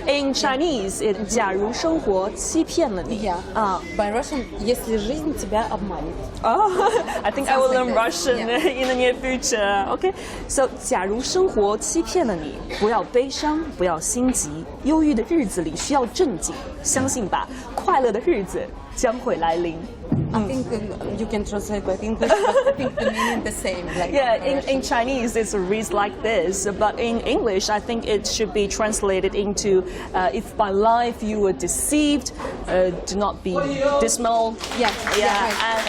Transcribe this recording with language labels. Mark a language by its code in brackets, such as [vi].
[en] In Chinese, it's [zh] 假如生活欺骗了你. Yeah. [en] By Russian, [ru] если жизнь тебя обманет. [en] Oh, I think I will learn Something like Russian that, in the near future. Okay, so [zh] 假如生活欺骗了你，不要悲伤，不要心急，忧郁的日子里需要正经，相信吧，快乐的日子将会来临。 [en] I think you can translate by English, but I think the meaning the same. Like Yeah, in Chinese it reads like this, but in English I think it should be translated into if by life you were deceived, do not be dismal. Yeah, right,